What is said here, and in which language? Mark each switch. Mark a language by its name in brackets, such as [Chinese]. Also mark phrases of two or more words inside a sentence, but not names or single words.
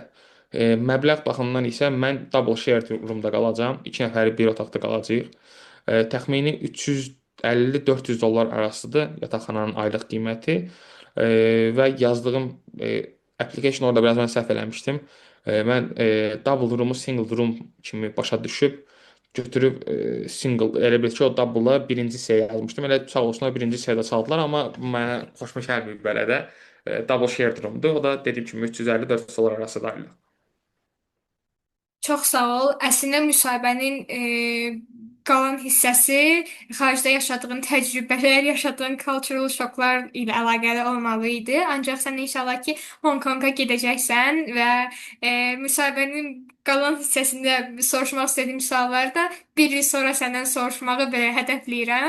[Azerbaijani] Məbləğ baxımından isə mən [English] double shared roomda [Azerbaijani] qalacağam. 2 nəfəri bir otaqda qalacağıq. Təxmini 350-400 dollar arasıdır yataqxananın aylıq qiyməti. Və yazdığım application orada biraz mən səhv eləmişdim. Mən [English] double room-u single room [Azerbaijani] kimi başa düşüb götürüb single elə bil ki, o double-a birinci hissəyə yazmışdım. Elə sağ olsunlar birinci hissədə çaldılar, amma mənə xoşuma gəlməyib belə də. [English] Double shared room-dur. [Azerbaijani] O da dediyim kimi 350-400 dollar arası da aylıq. Çox sağ ol. Əslində müsahibənin qalan hissəsi xaricdə yaşadığın təcrübələr, yaşadığın cultural şoklar ilə əlaqəli olmalı idi. Ancaq sən inşallah ki, Hong Konga gedəcəksən və müsahibənin qalan hissəsində soruşmaq istədiyim sualları da bir il sonra səndən soruşmağı belə hədəfləyirəm.